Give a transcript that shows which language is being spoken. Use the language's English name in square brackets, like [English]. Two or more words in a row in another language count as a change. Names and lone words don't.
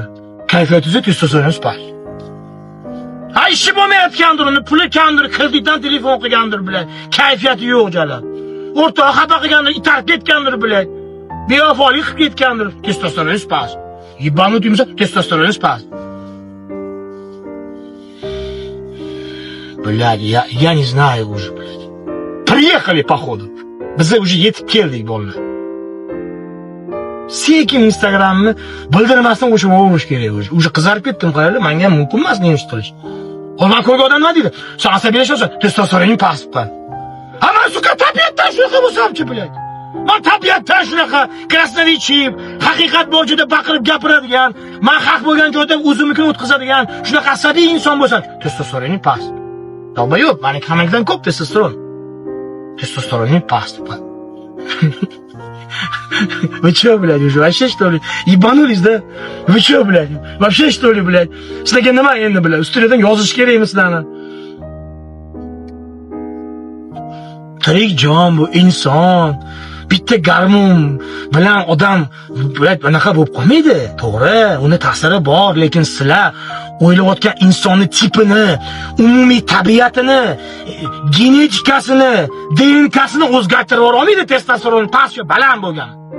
[Uzbek] Kayfiyatingiz testosteroningiz past. Ishi bo'lmayotgandir, uni puli kamdir, kreditdan telefon qilgandir bilan. Kayfiyati yo'q jalab. O'rtoq xafa qilgandir, itarib ketgandir bilan. Bevafolik qilib ketgandir, testosteroningiz past. Yibanutimiz, testosteroningiz past. [Russian] Блядь, я не знаю уже, блядь. Приехали, походу. [Uzbek] Biz уже yetib keldik, bolalar. Sekin Instagramni bildirmasdan o'chirib olish kerak o'zi. Уже qizarib ketdim, qaranglar, menga ham mumkin emas nima qilish. Hozir ko'rgan odam nima deydi? Sen asabiylashsan, testosteroning pastda. Ama suka tabiatdan shunaqa bo'lsam-chi, блядь. Men tabiatdan shunaqa krasnodichib, haqiqat bo'yicha baqirib gapiradigan, men haq bo'lgan joyda o'zimnikini o'tkazadigan, shunaqa asabiy inson bo'lsam, testosteroning past. Tavba yo'q, meni hammadan ko'p testosteron. Testosteroning past. [Russian] Вы что, блядь, уже вообще что ли? Ебанулись, да? Вы что, блядь? Вообще что ли, блядь? [Uzbek] Sizlarga nima endi, блядь? Ustidan yozish kerakmi sizlarni? Tirik jon bu inson. Bitta garmon bilan odam blядь bunaqa bo'lib qolmaydi. To'g'ri, uni ta'siri bor, lekin sizlar o'ylayotgan insonni tipini, umumiy tabiatini, genetikasini, DNKsini o'zgartirib olmaydi testosteron past yo baland bo'lgan.